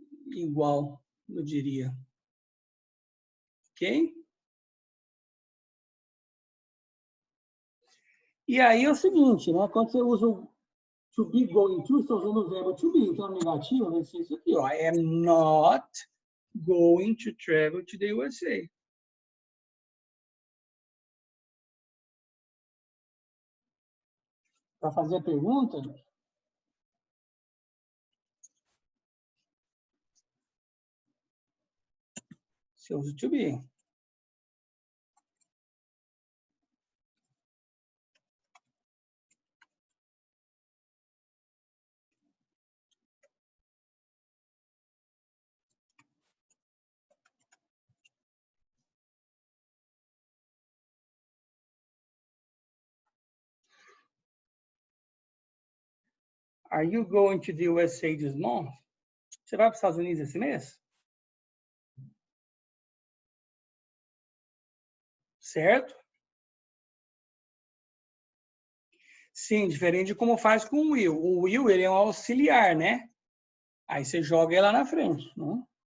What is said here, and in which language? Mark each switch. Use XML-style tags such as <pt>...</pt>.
<pt>Igual, eu diria. Ok? E aí é o seguinte, né? Quando você usa o to be going to, estou usando o verbo to be, então negativo vai ser isso aqui, ó.</pt> <en>I am not going to travel to the USA.</en> <pt>Para fazer a pergunta, você usa to be.</pt> <en>Are you going to the USA this month?</en> <pt>Você vai para os Estados Unidos esse mês? Certo? Sim, diferente de como faz com o will. O will, ele é um auxiliar, né? Aí você joga ele lá na frente, né?</pt>